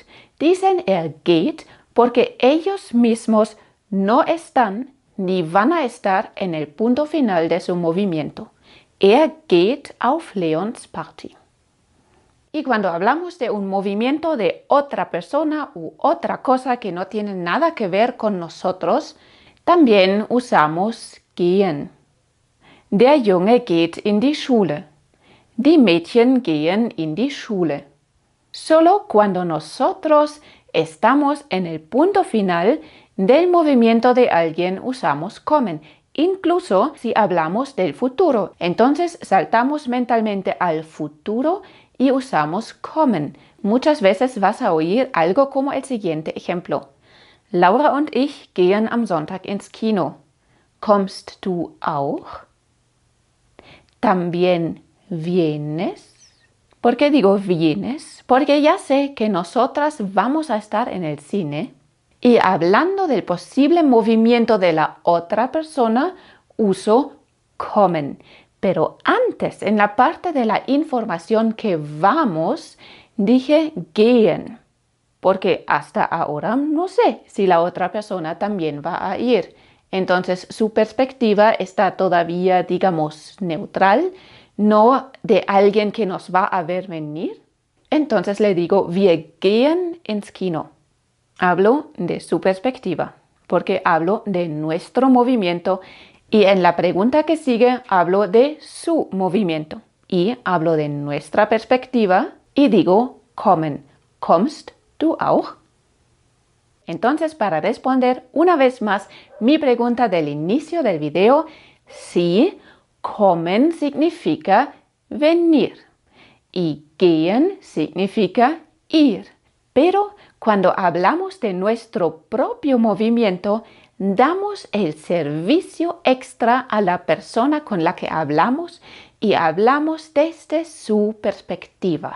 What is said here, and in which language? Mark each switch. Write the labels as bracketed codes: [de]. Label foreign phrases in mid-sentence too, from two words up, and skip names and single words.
[es] Dicen, geht porque ellos mismos no están ni van a estar en el punto final de su movimiento. [de] Geht auf Leons Party. [es] Y cuando hablamos de un movimiento de otra persona u otra cosa que no tiene nada que ver con nosotros, también usamos gehen. [de] Der Junge geht in die Schule. Die Mädchen gehen in die Schule. [es] Solo cuando nosotros estamos en el punto final del movimiento de alguien usamos kommen, incluso si hablamos del futuro. Entonces saltamos mentalmente al futuro y usamos kommen. Muchas veces vas a oír algo como el siguiente ejemplo. [de] Laura und ich gehen am Sonntag ins Kino. Kommst du auch? [es] ¿También vienes? ¿Por qué digo vienes? Porque ya sé que nosotras vamos a estar en el cine y hablando del posible movimiento de la otra persona, uso kommen. Pero antes, en la parte de la información que vamos, dije gehen. Porque hasta ahora no sé si la otra persona también va a ir. Entonces su perspectiva está todavía, digamos, neutral, no de alguien que nos va a ver venir. Entonces le digo, [de] wir gehen ins Kino. [es] Hablo de su perspectiva, porque hablo de nuestro movimiento y en la pregunta que sigue hablo de su movimiento. Y hablo de nuestra perspectiva y digo, kommen. [de] Kommst du auch? [es] Entonces, para responder una vez más mi pregunta del inicio del video, sí, kommen significa venir y gehen significa ir. Pero cuando hablamos de nuestro propio movimiento, damos el servicio extra a la persona con la que hablamos y hablamos desde su perspectiva.